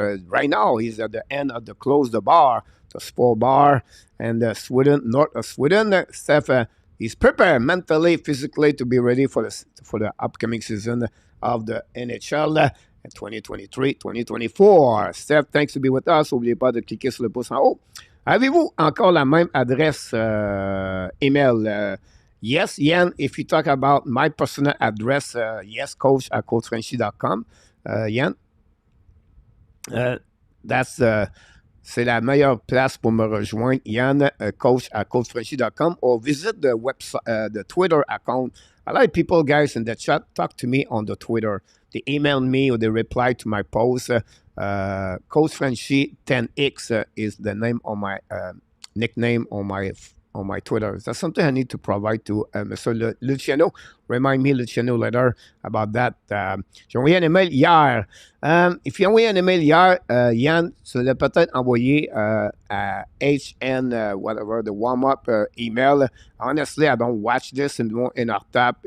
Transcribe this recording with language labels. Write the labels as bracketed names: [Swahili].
[English] Right now, he's at the end of the Close the Bar, the sport bar, and Sweden, north of Sweden. Stefan, he's prepared mentally, physically to be ready for the upcoming season of the NHL 2023-2024. Steph, thanks to be with us. [French] N'oubliez pas de cliquer sur le pouce en haut. Avez-vous encore la même adresse email? [English] Yes, Yann, if you talk about my personal address, yes, coach@coachfrenchy.com. [French] Yann, c'est la meilleure place pour me rejoindre. [English] Yann, coach@coachfrenchy.com, or visit the website, the Twitter account. A lot of people, guys, in the chat, talk to me on the Twitter. They email me or they reply to my post. Coach Frenchy 10X is the name on my nickname on my Twitter. That's something I need to provide to Mr. Luciano. Remind me, Luciano, later about that. [French] J'ai envoyé un email hier. [English] If you [French] envoyé un email hier, Yann, tu l'as peut-être envoyé à HN, [English] whatever, the warm-up email. Honestly, I don't watch this in our tap.